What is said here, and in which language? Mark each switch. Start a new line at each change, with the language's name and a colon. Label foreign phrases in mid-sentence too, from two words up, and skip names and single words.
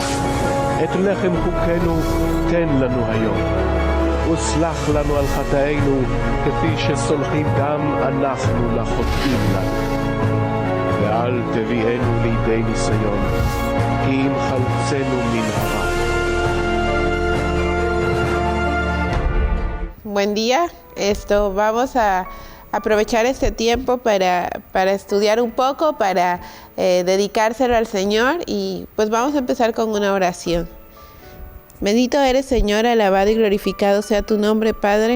Hebrew: את לחם חוקנו תן לנו היום, וסלח לנו על חטאינו כפי שסולחים גם אנחנו לחוטאים לנו. ואל תביאנו לידי ניסיון, כי אם חלצנו מן הרע.
Spanish: Buen día. Vamos a aprovechar este tiempo para estudiar un poco, para dedicárselo al Señor, y pues vamos a empezar con una oración. Bendito eres, Señor, alabado y glorificado sea tu nombre, Padre.